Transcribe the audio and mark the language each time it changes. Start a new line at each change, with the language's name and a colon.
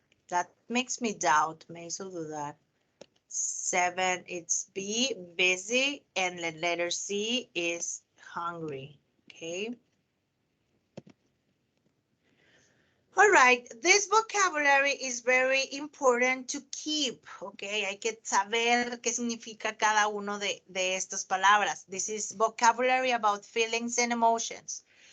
English: That makes me doubt,
Spanish: me hizo dudar.
English: 7, it's B, busy, and the letter C is hungry, okay? All right, this vocabulary is very important to keep, okay?
Spanish: Hay que saber qué significa cada uno de estas palabras.
English: This is vocabulary about feelings and emotions.